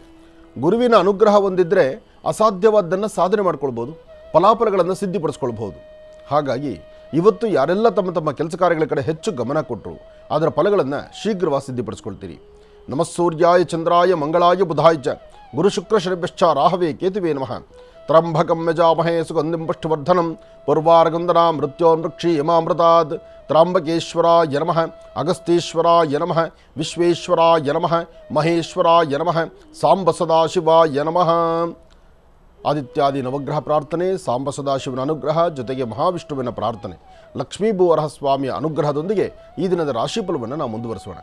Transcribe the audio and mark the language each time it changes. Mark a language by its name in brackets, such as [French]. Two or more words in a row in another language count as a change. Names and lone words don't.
[Kannada] ಗುರುವಿನ ಅನುಗ್ರಹ ಹೊಂದಿದ್ರೆ ಅಸಾಧ್ಯವಾದ್ದನ್ನು ಸಾಧನೆ ಮಾಡ್ಕೊಳ್ಬೋದು, ಫಲಾಫಲಗಳನ್ನು ಸಿದ್ಧಿಪಡಿಸ್ಕೊಳ್ಬೋದು. ಹಾಗಾಗಿ ಇವತ್ತು ಯಾರೆಲ್ಲ ತಮ್ಮ ತಮ್ಮ ಕೆಲಸ ಕಾರ್ಯಗಳ ಕಡೆ ಹೆಚ್ಚು ಗಮನ ಕೊಟ್ಟರು ಅದರ ಫಲಗಳನ್ನು ಶೀಘ್ರವಾಗಿ ಸಿದ್ಧಿಪಡಿಸ್ಕೊಳ್ತೀರಿ. [Sanskrit] ನಮಃ ಸೂರ್ಯಾಯ ಚಂದ್ರಾಯ ಮಂಗಳಾಯ ಬುಧಾಯ ಚ ಗುರು ಶುಕ್ರ ಶನಿಭ್ಯಶ್ಚ ರಾಹವೇ ಕೇತುವೇ ನಮಃ. ತ್ರಂಬಕಂ ಯಜಾಮಹೇ ಸುಗಂಧಿಂ ಪುಷ್ಟಿವರ್ಧನಂ ಪೂರ್ವಾರ್ಗಂಧನಾ ಮೃತ್ಯೋನ್ಮೃಕ್ಷಿ ಯಮಾಮೃತಾದ್. ತ್ರಾಂಬಕೇಶ್ವರಾಯ ನಮಃ, ಅಗಸ್ತೀಶ್ವರಾಯ ನಮಃ, ವಿಶ್ವೇಶ್ವರಾಯ ನಮಃ, ಮಹೇಶ್ವರಾಯ ನಮಃ, ಸಾಂಬ ಸದಾಶಿವಾಯ ನಮಃ. [Kannada] ಆದಿತ್ಯಾದಿ ನವಗ್ರಹ ಪ್ರಾರ್ಥನೆ, ಸಾಂಬ ಸದಾಶಿವನ ಅನುಗ್ರಹ, ಜೊತೆಗೆ ಮಹಾವಿಷ್ಣುವಿನ ಪ್ರಾರ್ಥನೆ, ಲಕ್ಷ್ಮೀ ಭೂವರಹ ಸ್ವಾಮಿಯ ಅನುಗ್ರಹದೊಂದಿಗೆ ಈ ದಿನದ ರಾಶಿಫಲವನ್ನು ನಾವು ಮುಂದುವರಿಸೋಣ.